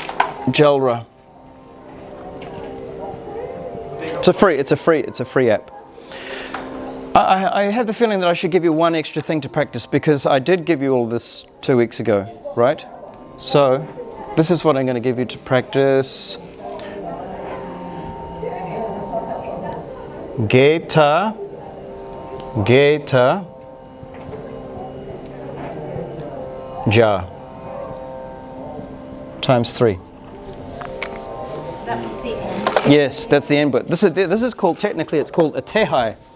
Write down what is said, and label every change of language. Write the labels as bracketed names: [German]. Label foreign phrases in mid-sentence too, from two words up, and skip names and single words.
[English] Jalra. It's a free app. I have the feeling that I should give you one extra thing to practice, because I did give you all this 2 weeks ago, right? So this is what I'm going to give you to practice. Gheta, gheta, ja, times 3. That was the end. Yes, that's the end, but this is called, technically it's called a tihai.